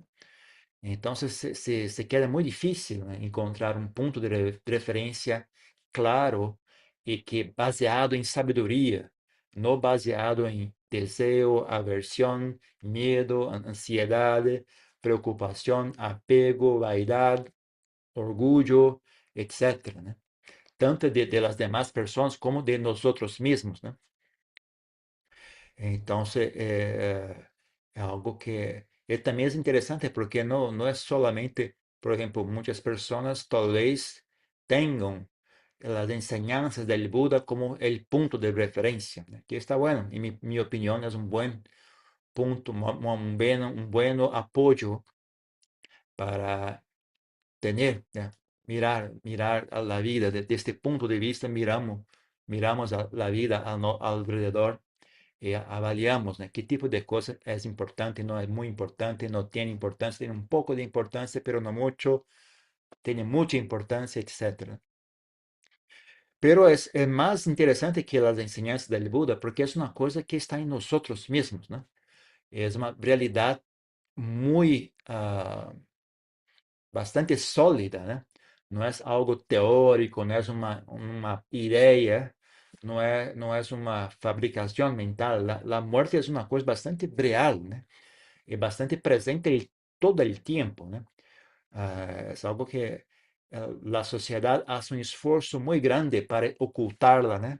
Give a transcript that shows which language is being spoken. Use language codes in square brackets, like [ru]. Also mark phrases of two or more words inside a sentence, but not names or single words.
[pt] Então, se queda muito difícil, né, encontrar um ponto de referência claro e que baseado em sabedoria, não baseado em desejo, aversão, medo, ansiedade, preocupação, apego, vaidade, orgulho, etc., né? Tanto [es] de las demás [pt] pessoas como de nós mesmos, né? Então, é algo que também é interessante porque não é solamente, por exemplo, muitas pessoas talvez tenham as enseñanças do Buda como o ponto de referência, né? Que está bueno, em minha opinião, é um bom ponto, bom apoio para ter, né? Mirar a vida desde este ponto de vista, miramos a vida alrededor e avaliamos, né, que tipo de coisa é importante, não é muito importante, não tem importância, tem um pouco de importância, pero não muito, tem muita importância, etc. Pero é mais interessante que as enseñanças do Buda, porque é uma coisa que está em nós mesmos, né? É uma realidade muito, bastante sólida, né? [es] no es algo teórico, no es una idea, no es una fabricación mental. La muerte es una cosa bastante real, ¿no? Y bastante presente todo el tiempo, ¿no? Es algo que la sociedad hace un esfuerzo muy grande para ocultarla, ¿no?